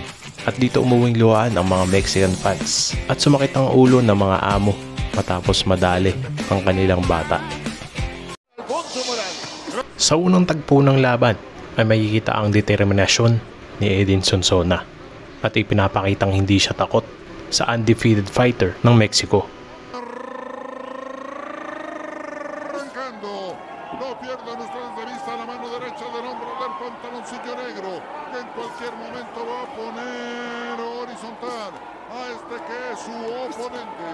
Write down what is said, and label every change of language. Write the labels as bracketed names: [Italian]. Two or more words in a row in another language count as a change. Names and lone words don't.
[Filipino] At dito umuwing luhaan ang mga [English] Mexican fans [Filipino] at sumakit ang ulo ng mga amo matapos madali ang kanilang bata. Sa unang tagpo ng laban ay makikita ang determinasyon ni Eden Sonsona at ipinapakitang hindi siya takot sa [English] undefeated fighter [Filipino] ng Mexico. [Spanish] No pierdan ustedes de vista la mano derecha del hombre del pantaloncillo negro, que en cualquier momento va a poner horizontal a este que es su oponente.